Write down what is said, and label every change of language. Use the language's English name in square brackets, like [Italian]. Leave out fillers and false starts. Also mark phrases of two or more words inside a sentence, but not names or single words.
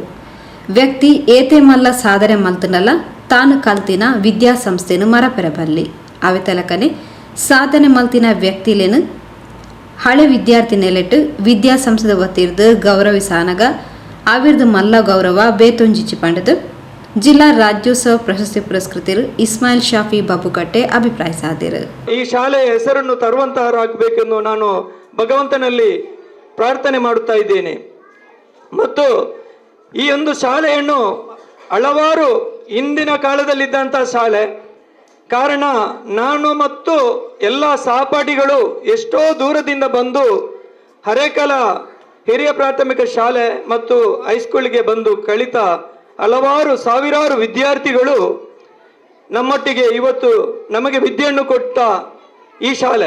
[Tulu] ವ್ಯಕ್ತಿ ಏತೆ ಮಲ್ಲ ಸಾಧನೆ ಮಲ್ತನಲ್ಲ ತಾನು ಕಲ್ತಿನ ವಿದ್ಯಾಸಂಸ್ಥೆನು ಮರಪೆರಬಲ್ಲಿ ಅವೆ ತಲಕನೆ ಸಾಧನೆ ಮಲ್ತಿನ ವ್ಯಕ್ತಿಲೇನು ಹಳೆ ವಿದ್ಯಾರ್ಥಿ ನೆಲೆಟ್ಟು ವಿದ್ಯಾಸಂಸ್ಥೆದ ಒತ್ತಿರ್ದು ಗೌರವಿಸಾನಗ ಅವಿರ್ದು ಮಲ್ಲ ಗೌರವ ಬೇತೊಂಜಿಚ್ಚಿ ಪಂಡದು ಜಿಲ್ಲಾ ರಾಜ್ಯೋತ್ಸವ ಪ್ರಶಸ್ತಿ ಪುರಸ್ಕೃತರು ಇಸ್ಮಾಯಿಲ್ ಶಾಫಿ ಬಾಬುಕಟ್ಟೆ ಅಭಿಪ್ರಾಯಿಸಿದರು. [Kannada] ಈ ಶಾಲೆಯ ಹೆಸರನ್ನು ತರುವಂತಹರಾಗಬೇಕೆಂದು ನಾನು ಭಗವಂತನಲ್ಲಿ ಪ್ರಾರ್ಥನೆ ಮಾಡುತ್ತಾ ಇದ್ದೇನೆ. ಮತ್ತು ಈ ಒಂದು ಶಾಲೆಯನ್ನು ಹಲವಾರು ಹಿಂದಿನ ಕಾಲದಲ್ಲಿದ್ದಂತಹ ಶಾಲೆ, ಕಾರಣ ನಾನು ಮತ್ತು ಎಲ್ಲ ಸಹಪಾಠಿಗಳು ಎಷ್ಟೋ ದೂರದಿಂದ ಬಂದು ಹರೇಕಲ ಹಿರಿಯ ಪ್ರಾಥಮಿಕ ಶಾಲೆ ಮತ್ತು ಹೈಸ್ಕೂಲಿಗೆ ಬಂದು ಕಲಿತ ಹಲವಾರು ಸಾವಿರಾರು ವಿದ್ಯಾರ್ಥಿಗಳು ನಮ್ಮೊಟ್ಟಿಗೆ ಇವತ್ತು ನಮಗೆ ವಿದ್ಯೆಯನ್ನು ಕೊಟ್ಟ ಈ ಶಾಲೆ.